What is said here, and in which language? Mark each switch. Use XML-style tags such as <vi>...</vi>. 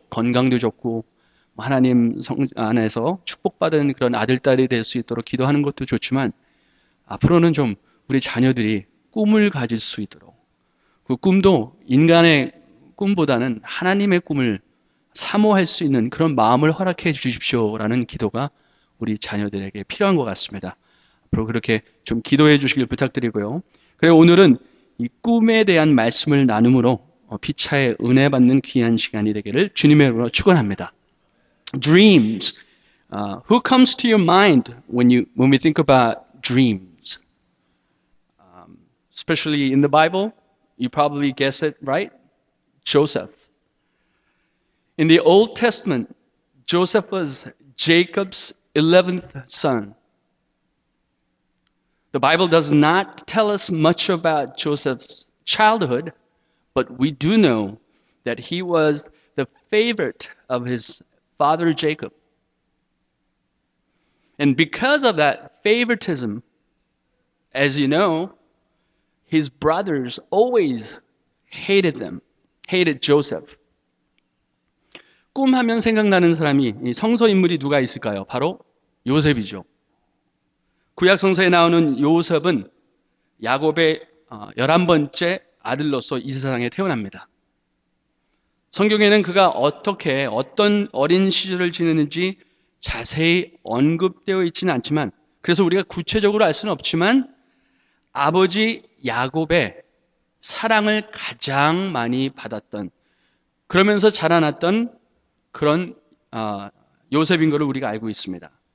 <ko>건강도 좋고 하나님 성 안에서 축복받은 그런 아들, 딸이 될 수 있도록 기도하는 것도 좋지만 앞으로는 좀 우리 자녀들이 꿈을 가질 수 있도록 그 꿈도 인간의 꿈보다는 하나님의 꿈을 사모할 수 있는 그런 마음을 허락해 주십시오라는 기도가 우리 자녀들에게 필요한 것 같습니다. 앞으로 그렇게 좀 기도해 주시길 부탁드리고요. 그리고 오늘은 이 꿈에 대한 말씀을 나눔으로 피차의 은혜 받는 귀한 시간이 되기를 주님의 이름으로 축원합니다.</ko> <en>Dreams. Who comes to your mind when we think about dreams? Especially in the Bible, you probably guess it right. Joseph. In the Old Testament, Joseph was Jacob's 11th son. The Bible does not tell us much about Joseph's childhood, but we do know that he was the favorite of his father Jacob. And because of that favoritism, as you know, his brothers always hated Joseph.</en> <ko>꿈하면 생각나는 사람이 성서 인물이 누가 있을까요? 바로 요셉이죠. 구약 성서에 나오는 요셉은 야곱의 11번째 아들로서 이 세상에 태어납니다. 성경에는 그가 어떤 어린 시절을 지냈는지 자세히 언급되어 있지는 않지만 그래서 우리가 구체적으로 알 수는 없지만 아버지 야곱의 사랑을 가장 많이 받았던 그러면서 자라났던 그런 요셉인 것을 우리가 알고 있습니다.</ko>